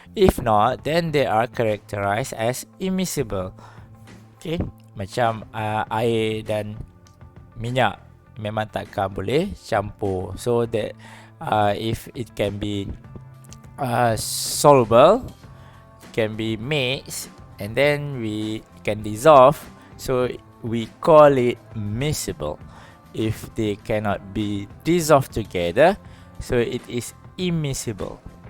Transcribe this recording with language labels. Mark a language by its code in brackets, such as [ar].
[en] If not, then they are characterized as immiscible. [ms] Okay, macam air dan minyak memang takkan boleh campur. [en] So that if it can be soluble, can be mixed, and then we can dissolve, so we call it miscible. If they cannot be dissolved together, so it is immiscible.